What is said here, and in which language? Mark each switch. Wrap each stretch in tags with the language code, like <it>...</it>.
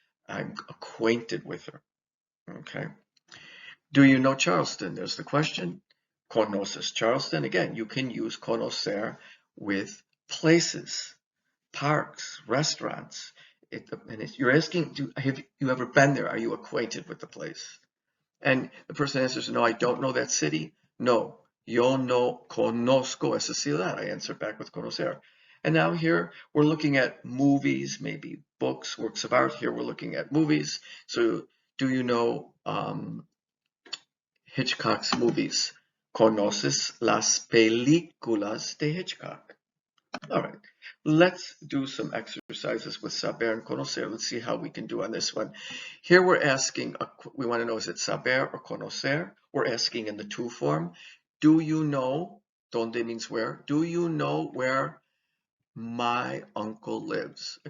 <en>I'm acquainted with her. Okay. Do you know Charleston? There's the question.</en> <es>¿Conoces Charleston?</es> <en>Again, you can use conocer with places, parks, restaurants. You're asking, have you ever been there? Are you acquainted with the place? And the person answers, no, I don't know that city.</en> <es>No, yo no conozco esa ciudad.</es> <en>I answer back with conocer. And now here we're looking at movies, maybe books, works of art. Here we're looking at movies. So do you know Hitchcock's movies?</en> <es>¿Conoces las películas de Hitchcock?</es> <en>All right, let's do some exercises with saber and conocer. Let's see how we can do on this one. Here we're asking, we want to know, is it saber or conocer? We're asking in the to form. Do you know, donde means where, do you know where my uncle lives?</en>